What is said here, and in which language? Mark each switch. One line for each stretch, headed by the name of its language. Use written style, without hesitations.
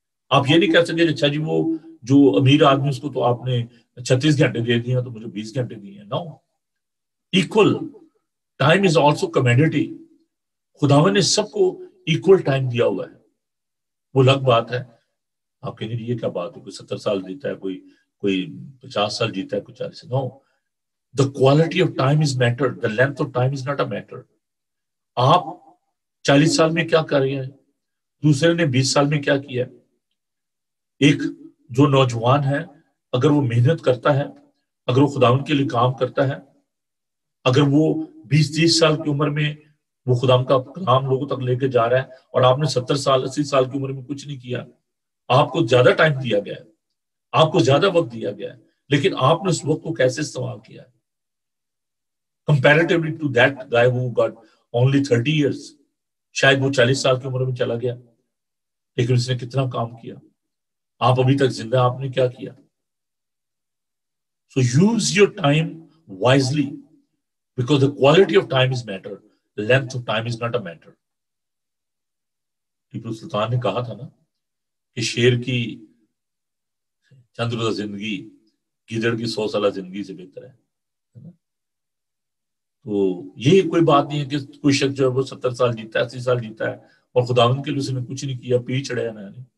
Urdu: آپ یہ نہیں کہہ سکتے اچھا جی وہ جو امیر آدمی اس کو تو آپ نے 36 گھنٹے دے دیے تو مجھے 20 گھنٹے دیے ہیں.
English: No, equal time is also community.
Urdu: خداوند نے سب کو ایکول ٹائم دیا ہوا ہے. وہ الگ بات ہے آپ کہیں گے یہ کیا بات ہے، کوئی 70 سال جیتا ہے، کوئی 50 سال جیتا ہے، کوئی 40.
English: No, the quality of time is matter, the length of time is not a matter.
Urdu: آپ 40 سال میں کیا کر رہے ہیں، دوسرے نے 20 سال میں کیا کیا. ایک جو نوجوان ہے اگر وہ محنت کرتا ہے، اگر وہ خداوند کے لیے کام کرتا ہے، اگر وہ 20-30 سال کی عمر میں وہ خداوند کا کلام لوگوں تک لے کے جا رہا ہے اور آپ نے 70 سال 80 سال کی عمر میں کچھ نہیں کیا، آپ کو زیادہ ٹائم دیا گیا ہے، آپ کو زیادہ وقت دیا گیا ہے، لیکن آپ نے اس وقت کو کیسے استعمال کیا ہے
English: comparatively to that guy who got only 30 years.
Urdu: شاید وہ 40 سال کی عمر میں چلا گیا لیکن اس نے کتنا کام کیا. آپ ابھی تک زندہ، آپ نے کیا کیا.
English: So use your time wisely because the quality of time is matter, the length of time is not a matter.
Urdu: Tipu Sultan نے کہا تھا نا کہ شیر کی چند روزہ زندگی گیدڑ کی 100 سالہ زندگی سے بہتر ہے. تو یہ کوئی بات نہیں ہے کہ کوئی شخص جو ہے وہ 70 سال جیتا ہے، 80 سال جیتا ہے اور خداوند کے لیے اس نے کچھ نہیں کیا، پی چڑھایا نا.